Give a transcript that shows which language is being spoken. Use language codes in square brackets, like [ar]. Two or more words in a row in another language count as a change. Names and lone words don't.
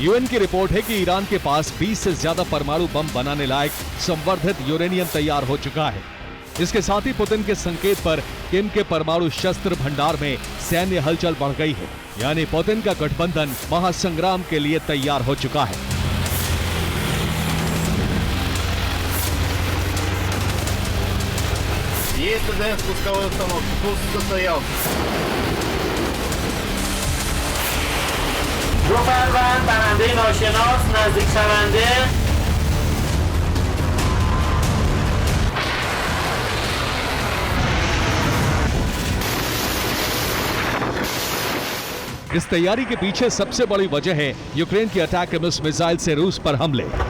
[hi] यूएन की रिपोर्ट है कि ईरान के पास 20 से ज्यादा परमाणु बम बनाने लायक संवर्धित यूरेनियम तैयार हो चुका है। इसके साथ ही पुतिन के संकेत पर किम के परमाणु शस्त्र भंडार में सैन्य हलचल बढ़ गई है। यानी पुतिन का गठबंधन महासंग्राम के लिए तैयार हो चुका है। [ru] Есть ТДФ пусковой установки. Пуск состоялся. [fa] دو فروند برنده ناشناس نزدیک شونده. [hi] इस तैयारी के पीछे सबसे बड़ी वजह है यूक्रेन की अटैक एमएस मिसाइल से रूस पर हमले।